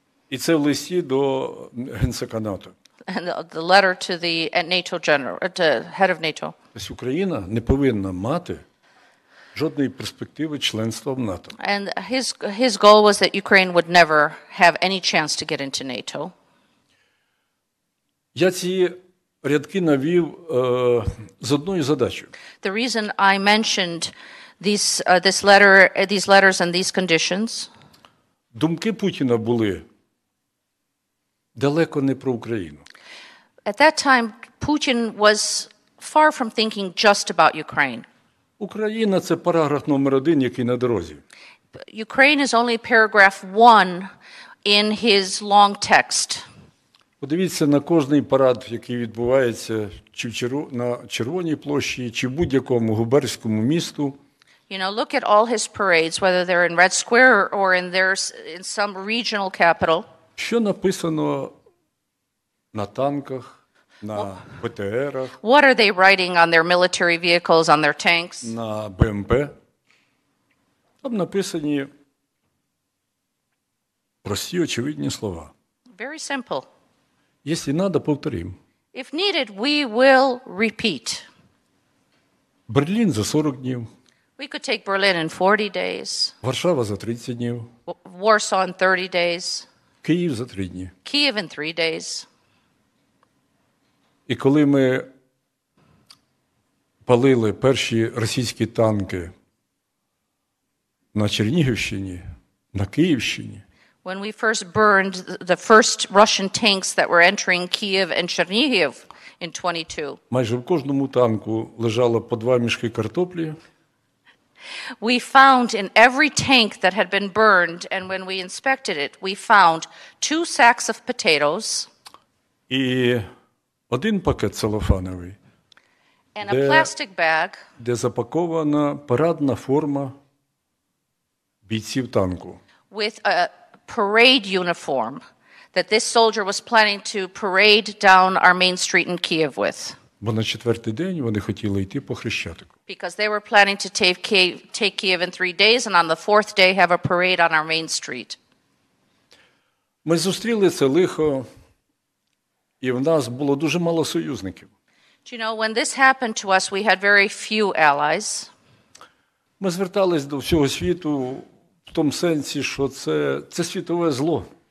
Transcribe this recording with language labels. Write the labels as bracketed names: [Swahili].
[Ukrainian] І це в листі до генсека НАТО. [English] And the letter to the NATO general, to head of NATO. [Ukrainian] Тобто Україна не повинна мати жодної перспективи членства в НАТО. [English] And his goal was that Ukraine would never have any chance to get into NATO. [Ukrainian] Я ці рядки навів з одною задачею. [English] The reason I mentioned these letters and these conditions, [Ukrainian] Думки Путіна були далеко не про Україну. [English] at that time, Putin was far from thinking just about Ukraine. [Ukrainian] Україна – це параграф номер 1, який на дорозі. [English] Ukraine is only paragraph 1 in his long text. [Ukrainian] Подивіться на кожний парад, який відбувається чи на Червоній площі, чи в будь-якому губернському місту. [English] You know, look at all his parades, whether they're in Red Square or in some regional capital. [Ukrainian] Що написано на танках, на БТРах, [English] What are they writing on their military vehicles, on their tanks? [Ukrainian] на БМП? Там написані прості, очевидні слова. [English] Very simple. [Ukrainian] Якщо треба, повторимо. [English] If needed, we will repeat. [Ukrainian] Берлін за 40 днів, [English] We could take Berlin in 40 days, [Ukrainian] Варшава за 30 днів, [English] Warsaw in 30 days, [Ukrainian] Київ за 3 дні. [English] Kyiv in 3 days. [Ukrainian] І коли ми палили перші російські танки на Чернігівщині, на Київщині, [English] When we first burned the first Russian tanks that were entering Kyiv and Chernihiv in 22, [Ukrainian] майже в кожному танку лежало по 2 мішки картоплі, [English] we found in every tank that had been burned, and when we inspected it, we found 2 sacks of potatoes [Ukrainian] і 1 пакет целофановий, [English] and a plastic bag [Ukrainian] де запакована парадна форма бійців танку. [English] with a parade uniform that this soldier was planning to parade down our main street in Kyiv with. [Ukrainian] Бо на 4-й день вони хотіли йти по Хрещатику. [English] Because they were planning to take Kyiv in 3 days and on the 4th day have a parade on our main street. [Ukrainian] Ми зустріли це лихо, і в нас було дуже мало союзників. [English] Do you know, when this happened to us, we had very few allies. [Ukrainian] Ми звертались до всього світу в тому сенсі, що це світове зло.